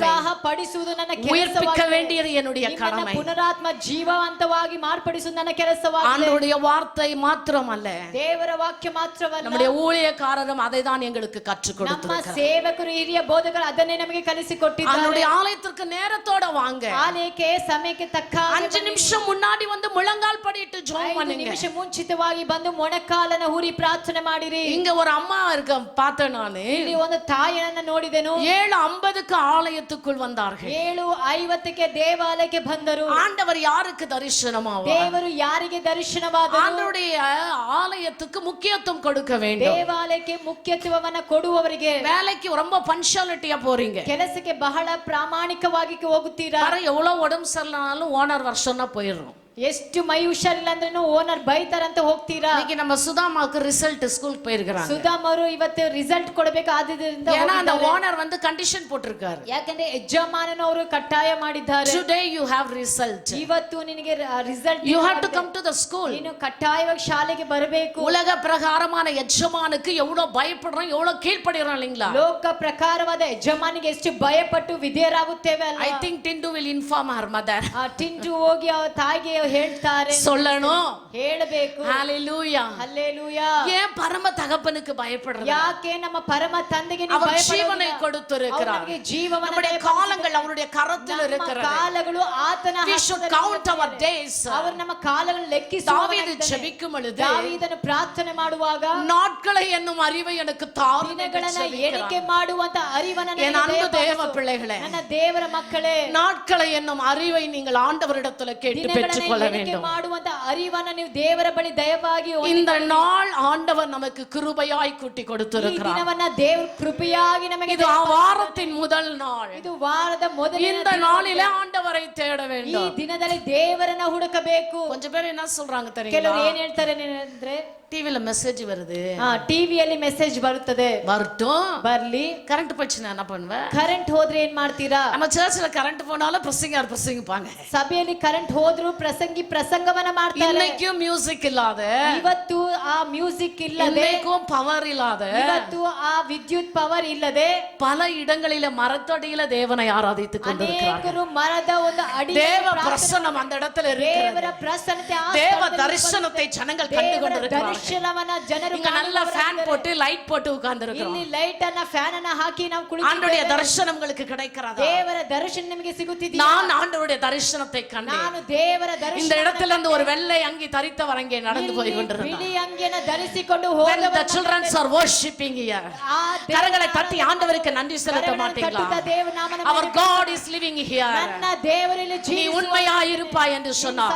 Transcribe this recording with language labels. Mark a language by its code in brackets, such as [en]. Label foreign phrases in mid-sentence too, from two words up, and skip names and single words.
[kn] ಉತ್ಸಾಹಪಡಿಸುವುದು ನನ್ನ ಕೆಲಸವಾಗಿದೆ. [ta] உயிர்ப்பிக்க வேண்டியது என்னுடைய கடமை. [kn] ಪುನರಾತ್ಮ ಜೀವಂತವಾಗಿ ಮಾರ್ಪಡಿಸುವುದು ನನ್ನ ಕೆಲಸವಾಗಿದೆ. [ta] ஆண்டவருடைய வார்த்தை மாத்திரமல்ல, [kn] ದೇವರ ವಾಕ್ಯ ಮಾತ್ರವಲ್ಲ, [ta] நம்முடைய ஊழியக்காரரும் அதை தான் எங்களுக்கு கற்றுக் [kn] ನಮ್ಮ [ta] கொடுத்திருக்கிறார். [kn] ಸೇವಕರು ಹಿರಿಯ ಬೋಧಕರು ಅದನ್ನೇ ನಮಗೆ ಕಲಿಸಿಕೊಟ್ಟಿದ್ದಾರೆ. [ta] அவருடைய ஆலயத்திற்கு நேரத்தோட வாங்க. [kn] ಆಲಯಕ್ಕೆ ಸಮಯಕ್ಕೆ ತಕ್ಕ [ta] 5 நிமிஷம் முன்னாடி வந்து முழங்கால் படிட்டு ஜெபம் 5 பண்ணுங்க. [kn] ನಿಮಿಷ ಮುಂಚಿತವಾಗಿ ಬಂದು ಮೊಣಕಾಲನ ಹೂರಿ ಪ್ರಾರ್ಥನೆ ಮಾಡಿರಿ. [ta] இங்க ஒரு அம்மா இருக்க பார்த்தேன் நானு. [kn] ಇಲ್ಲಿ ಒಂದು ತಾಯಿಯನ್ನ ನೋಡಿದೆನು. [ta] 7:50க்கு ஆலயத்துக்குள் வந்தார்கள். [kn] 7:50ಕ್ಕೆ ದೇವಾಲಯಕ್ಕೆ ಬಂದರು. [ta] ஆண்டவர் யாருக்கு தரிசனமாவார்? [kn] ದೇವರು ಯಾರಿಗೆ ದರ್ಶನವಾದರು? [ta] ஆண்டவருடைய ஆலயத்துக்கு முக்கியத்துவம் கொடுக்க வேண்டும். [kn] ದೇವಾಲಯಕ್ಕೆ ಮುಖ್ಯತ್ವವನ್ನ ಕೊಡುವವರಿಗೆ. [ta] வேலைக்கு ரொம்ப பஞ்சுவாலிட்டியா போறீங்க. [kn] ಕೆಲಸಕ್ಕೆ ಬಹಳ ಪ್ರಾಮಾಣಿಕವಾಗಿ ಹೋಗುತ್ತೀರಾ? [ta] எவ்வளவு உடம்பு சரியில்லைனாலும் ஓனர் வருஷம்னா போயிடுறோம். [kn] ಎಷ್ಟು ಮೈ ಹುಷಾರಿಲ್ಲ ಅಂದ್ರೂ ಓನರ್ ಬೈತಾರಂತ ಹೋಗ್ತೀರಾ? [ta] இன்னைக்கு நம்ம சுதாமாவுக்கு ரிசல்ட் ஸ்கூலுக்கு போயிருக்காங்க. [kn] ಸುಧಾಮ್ ಅವರು ಇವತ್ತು ರಿಸಲ್ಟ್ ಕೊಡಬೇಕು ಆದ್ರಿಂದ [ta] ஏன்னா அந்த ஓனர் வந்து ಕಂಡೀಷನ್ போட்டிருக்காரு. [kn] ಯಾಕಂದ್ರೆ ಯಜಮಾನನು ಅವರು ಕಡ್ಡಾಯ ಮಾಡಿದ್ದಾರೆ. [en] Today you have result. [kn] ಇವತ್ತು ನಿನಗೆ ರಿಸಲ್ಟ್. [en] You have to come to the school. [kn] ನೀನು ಕಡ್ಡಾಯವಾಗಿ ಶಾಲೆಗೆ ಬರಬೇಕು. [ta] உலக பிரகாரமான ಯಜಮಾனுக்கு எவ்வளவு பயப்படுறோம், எவ்வளவு கீழ்ப்படிறோம் இல்லீங்களா? [kn] ಲೋಕ ಪ್ರಕಾರವಾದ ಯಜಮಾನಿಗೆ ಎಷ್ಟು ಭಯಪಟ್ಟು ವಿಧೇಯರಾಗುತ್ತೇವೆ ಅಲ್ವಾ? [en] I think Tindu will inform her mother. [kn] ಟಿಂಟು ಹೋಗಿ ಅವರ ತಾಯಿಗೆ ಹೇಳ್ತಾರೆ, [ta] சொல்லணும், [kn] ಹೇಳಬೇಕು. [ta] ஹalleluya, [kn] ಹಲ್ಲೆಲೂಯಾ. [ta] ஏன் பரம தகப்பனுக்கு பயப்படுறது? [kn] ಯಾಕೆ ನಮ್ಮ ಪರಮ ತಂದೆಗೆ ನೀವು [ta] அவர் [kn] ಭಯಪಡುವುದಿಲ್ಲ? [ta] ஜீவனை கொடுத்திருக்கிறார். [kn] ನಮಗೆ ಜೀವವನ್ನು [ta] நம்முடைய காலங்கள் அவருடைய கரத்தில் இருக்கிறது. [kn] ಕಾಲಗಳು ಆತನ [en] We should count our days. [kn] ಅವರು ನಮ್ಮ ಕಾಲಗಳನ್ನು ಲೆಕ್ಕಿಸುವವನಾಗಿದ್ದಾನೆ. [ta] தாவீது ஜெபிக்கும் பொழுது [kn] ದಾವೀದನು ಪ್ರಾರ್ಥನೆ ಮಾಡುವಾಗ [ta] நாட்களை என்னும் அறிவை எனக்கு தாரும் என்று [kn] ದಿನಗಳನ್ನು ಎಣಿಕೆ [ta] ஜெபிக்கிறார். [kn] ಮಾಡುವಂತ ಅರಿವನ್ನು [ta] என் [kn] ನನಗೆ [ta] அன்பு தேவ [kn] ದಯಪಾಲಿಸು. [ta] பிள்ளைகளே, [kn] ನನ್ನ ದೇವರ ಮಕ್ಕಳೇ, [ta] நாட்களை என்னும் அறிவை நீங்கள் ஆண்டவரிடத்தில் கேட்டு பெற்றுக்கொள்ள [kn] ಎಣಿಕೆ [ta] வேண்டும். [kn] ಮಾಡುವಂತ ಅರಿವನ್ನು ನೀವು ದೇವರ ಬಳಿ ದಯವಾಗಿ [ta] இந்த நாள் ஆண்டவர் நமக்கு கிருபையாய் கூட்டி [kn] ಈ [ta] கொடுத்திருக்கிறார். [kn] ದಿನವನ್ನ ದೇವರು ಕೃಪೆಯಾಗಿ ನಮಗೆ [ta] இது வாரத்தின் முதல் நாள். [kn] ಇದು ವಾರದ ಮೊದಲನೇ [ta] இந்த நாளிலே ஆண்டவரை தேட [kn] ಈ [ta] வேண்டும். [kn] ದಿನದಲ್ಲಿ ದೇವರನ್ನ ಹುಡುಕಬೇಕು. [ta] கொஞ்சம் பேர் என்ன சொல்றாங்க [kn] ಕೆಲವರು [ta] தெரியுமா? [kn] ಏನ್ ಹೇಳ್ತಾರೆ ಅಂದ್ರೆ, [ta] டிவில மெசேஜ் வருது, [kn] ಟಿವಿಯಲ್ಲಿ ಮೆಸೇಜ್ ಬರುತ್ತದೆ, [ta] வரட்டும், [kn] ಬರ್ಲಿ. [ta] கரண்ட் போச்சுன்னா என்ன பண்ணுவேன்? [kn] ಕರೆಂಟ್ ಹೋದ್ರೆ ಏನ್ ಮಾಡ್ತೀರಾ? [ta] நம்ம சர்ச்சில் கரண்ட் போனாலும் பிரசங்கிப்பாங்க. [kn] ಸಭೆಯಲ್ಲಿ ಕರೆಂಟ್ ಹೋದ್ರು ಪ್ರಸಂಗವನ್ನ ಮಾಡ್ತಾರೆ. [ta] இன்னைக்கும் மியூசிக் இல்லாத, [kn] ಇವತ್ತು ಆ ಮ್ಯೂಸಿಕ್ ಇಲ್ಲದೆ, [ta] இன்னைக்கும் பவர் இல்லாத, [kn] ಇವತ್ತು ಆ ವಿದ್ಯುತ್ ಪವರ್ ಇಲ್ಲದೆ [ta] பல இடங்களில மரத்தடியில தேவனை ஆராதித்துக் கொண்டிருக்கிறார்கள். [kn] ಅನೇಕರು ಮರದ ಒಂದು ಅಡಿ [ta] தேவ பிரசன்னம் அந்த இடத்துல இருக்கிறது. [kn] ದೇವರ ಪ್ರಸನ್ನತೆ ಆ [ta] தேவ [kn] ಸ್ಥಳದಲ್ಲಿ [ta] தரிசனத்தை ஜனங்கள் கண்டு [kn] ದೇವರ [ta] கொண்டிருக்கிறார்கள். [kn] ದರ್ಶನವನ್ನ ಜನರು [ta] இங்க நல்ல ஃபேன் போட்டு லைட் போட்டு உட்கார்ந்து இருக்கிறோம். [kn] ಇಲ್ಲಿ ಲೈಟ್ ಅನ್ನ ಫ್ಯಾನ್ ಅನ್ನ ಹಾಕಿ ನಾವು [ta] ஆண்டவருடைய [kn] ಕುಳಿತಿದ್ದೇವೆ. [ta] தரிசனம் உங்களுக்கு கிடைக்கிறதா? [kn] ದೇವರ ದರ್ಶನ ನಿಮಗೆ ಸಿಗುತ್ತಿದೆಯಾ? [ta] நான் ஆண்டவருடைய தரிசனத்தை கண்டேன். [kn] ನಾನು ದೇವರ [ta] இந்த [kn] ದರ್ಶನ [ta] இடத்துல இருந்து ஒரு வெள்ளை அங்கி தரித்தவர் அங்கே நடந்து போய் கொண்டிருந்தார். [kn] ಬಿಳಿ ಅಂಗಿಯನ್ನು ಧರಿಸಿಕೊಂಡು [en] When the [kn] ಹೋದವರ [en] children are worshiping here, [kn] ಆ [ta] கரங்களை தட்டி ஆண்டவருக்கு நன்றி செலுத்த மாட்டீங்களா? [en] Our God is living here. [kn] ನನ್ನ ದೇವರಲ್ಲಿ [ta] நீ உண்மையாய் இருப்பாய் என்று சொன்னார்.